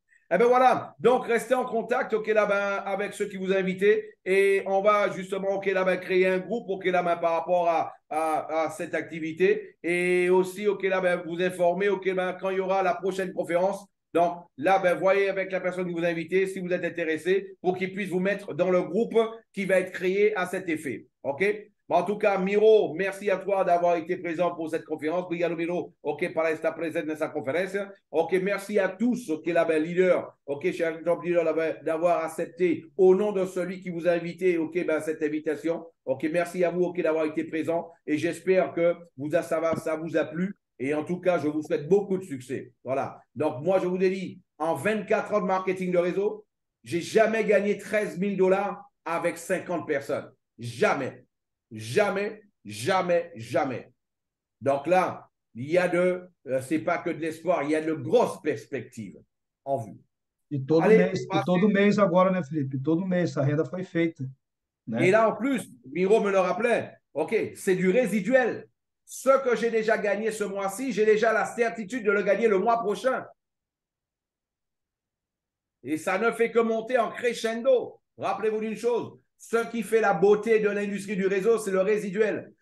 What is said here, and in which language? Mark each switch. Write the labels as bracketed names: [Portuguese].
[French] Eh bien voilà, donc restez en contact, OK, là, ben, avec ceux qui vous ont invité et on va justement, OK, là, ben, créer un groupe, OK, là, ben, par rapport à cette activité et aussi, OK, là, ben, vous informer, OK, ben, quand il y aura la prochaine conférence. Donc là, ben, voyez avec la personne qui vous a invité si vous êtes intéressé pour qu'il puisse vous mettre dans le groupe qui va être créé à cet effet. OK? En tout cas, Miro, merci à toi d'avoir été présent pour cette conférence. [Portuguese] Obrigado, Miro, OK, para estar presente nessa conferência. [French] OK, merci à tous, OK, là, ben, leader, OK, cher leader, d'avoir accepté au nom de celui qui vous a invité, OK, ben, cette invitation. OK, merci à vous, OK, d'avoir été présent et j'espère que ça vous a plu. Et en tout cas, je vous souhaite beaucoup de succès. Voilà. Donc, moi, je vous ai dit, en 24 ans de marketing de réseau, j'ai jamais gagné 13 000 $ avec 50 personnes. Jamais. Jamais, jamais, jamais. Donc là, il y a c'est pas que de l'espoir, il y a de grosses perspectives en vue. [Portuguese] E todo [French] Allez, [Portuguese] mês, e todo mês agora, né, Felipe? Todo mês essa renda foi feita, né? [French] et là, en plus, Miro me le rappelait, OK, c'est du résiduel. Ce que j'ai déjà gagné ce mois-ci, j'ai déjà la certitude de le gagner le mois prochain. Et ça ne fait que monter en crescendo. Rappelez-vous d'une chose, ce qui fait la beauté de l'industrie du réseau, c'est le résiduel.